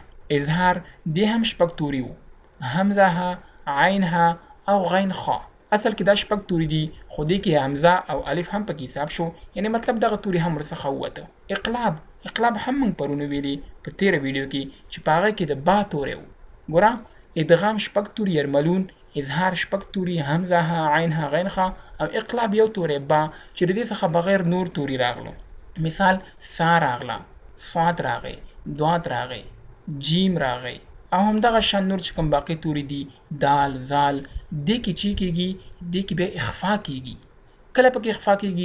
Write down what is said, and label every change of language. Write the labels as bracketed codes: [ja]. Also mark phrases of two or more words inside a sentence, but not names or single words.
[ps] اظهار دې هم شپږ توري وو، همزه ها، عین ها او غین خا. اصل کې دا شپږ توري دي خو دې کې همزه او الف هم پکې حساب شو، یعنی مطلب دغه توري هم ورڅخه ووته. اقلاب هم مونږ پرونه ویلي په تیره ویډیو کې چې په هغه کې د با توري وو. ګوره ادغام شپږ توري یرملون، اظهار شپږ توري همزه ها، عین ها، غین ها او اقلاب یو توري با چې د دې څخه بغیر نور توري راغلو. مثال سا راغله، صاد راغی، دوات راغی، جیم راغی او همدغه شان نور چې کوم باقی توري دي دال، ذال، دې کې چی کېږي؟ دې کې بیا اخفا کېږي. کله پکې اخفا کېږي؟